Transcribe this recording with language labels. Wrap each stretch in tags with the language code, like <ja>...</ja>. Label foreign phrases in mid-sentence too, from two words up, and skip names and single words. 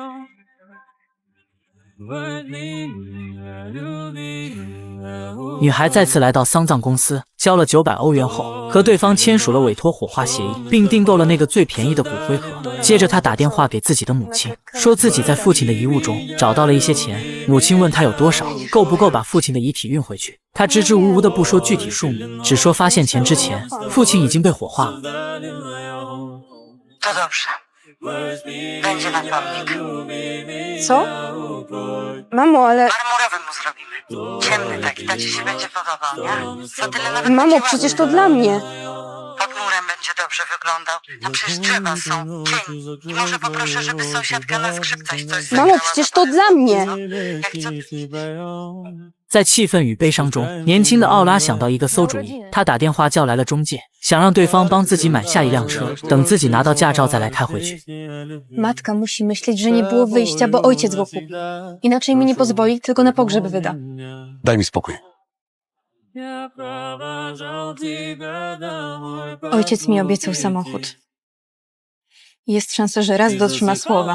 <zh>女孩再次来到丧葬公司，交了900欧元后，和对方签署了委托火化协议，并订购了那个最便宜的骨灰盒。接着她打电话给自己的母亲，说自己在父亲的遗物中找到了一些钱。母亲问她有多少，够不够把父亲的遗体运回去。她支支吾吾的不说具体数目，只说发现钱之前，父亲已经被火化了。</zh> <pl>To dobrze. Będzie na pomnik. Co? Mamo, ale... Marmurowy mu zrobimy. Ciemny taki, tacie się będzie podobał, nie? Co tyle nawet Mamo, będzie przecież to ładny. dla mnie. Pod murem będzie dobrze wyglądał. Tam przecież drzewa są, cień. I może poproszę, żeby sąsiadka na skrzypcach coś zagrała. Mamo, przecież to dla mnie. Jak co?</pl> <zh>在气愤与悲伤中，年轻的奥拉想到一个馊主意，他打电话叫来了中介，想让对方帮自己买下一辆车，等自己拿到驾照再来开回去。</zh> <pl>Matka musi myśleć, że nie było wyjścia, bo ojciec go kupił. Inaczej mi nie pozwoli, tylko na pogrzeb wyda. Daj mi spokój. Ojciec mi obiecał samochód. Jest szansa, że raz dotrzyma słowa.</pl>